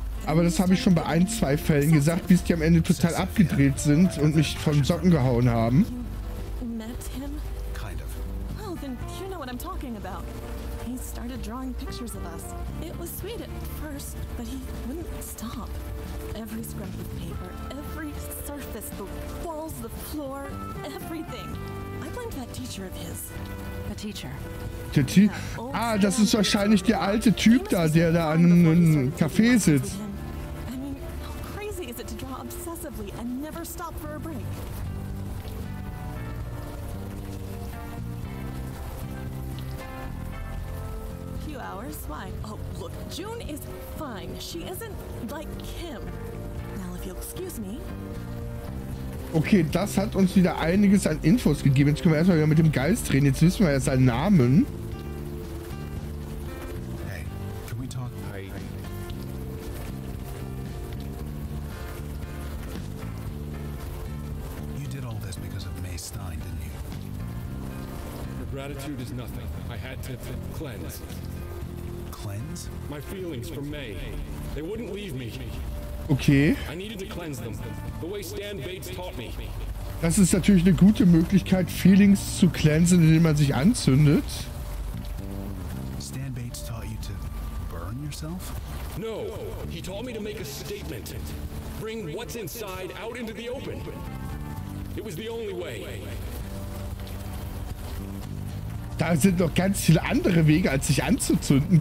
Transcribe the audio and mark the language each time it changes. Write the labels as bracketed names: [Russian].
[German] Aber das habe ich schon bei 1, 2 Fällen gesagt, bis die am Ende total abgedreht sind und mich von Socken gehauen haben. [English] You met him? Kind of. Oh, then you know what I'm talking about. He started drawing pictures of us. It was sweet at first, but he wouldn't stop. Every scrap of paper, every surface, the walls, the floor, everything. I blamed that teacher of his. A teacher. [German] Ah, das ist wahrscheinlich der alte Typ da, der da an einem Café sitzt. [English] I mean, how crazy is it to draw obsessively and never stop for a break? Few hours? Why? Oh, look, June is fine. She isn't like him. Now, if you'll excuse me. [German] Okay, das hat uns wieder einiges an Infos gegeben. Jetzt können wir erstmal wieder mit dem Geist reden. Jetzt wissen wir ja seinen Namen. [English] Hey, can we talk? You did all this because of May Stein, didn't you? Her gratitude is nothing. I had to cleanse. Cleanse? My feelings for May. They wouldn't leave me. Okay. I needed to cleanse them. The way Stan Bates taught me. [German] Das ist natürlich eine gute Möglichkeit, Feelings zu cleansen, indem man sich anzündet. [English] Stan Bates taught you to burn yourself? No, he taught me to make a statement. Bring what's inside out into the open. It was the only way. [German] Da sind noch ganz viele andere Wege, als sich anzuzünden.